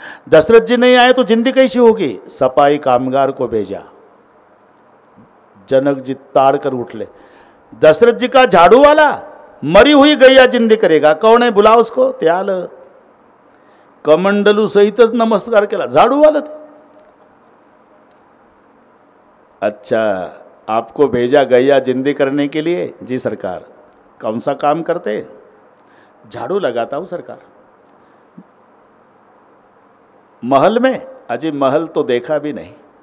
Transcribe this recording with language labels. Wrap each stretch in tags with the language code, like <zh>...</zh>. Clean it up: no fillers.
<hi>दशरथ जी नहीं आए तो जिंदी कैसी होगी? सफाई कामगार को भेजा. जनक जी ताड़ कर उठले. दशरथ जी का झाड़ू वाला? मरी हुई गैया जिंदी करेगा. कौन है, बुलाओ उसको.</hi> <mr>ते आलं. कमंडलू सहितच नमस्कार केला. झाडू आलं.</mr> <hi>अच्छा, आपको भेजा गैया जिंदी करने के लिए. जी सरकार. कौन सा काम करते. झाड़ू लगाता हूं सरकार. महल में. अजी महल तो देखा भी नहीं.</hi>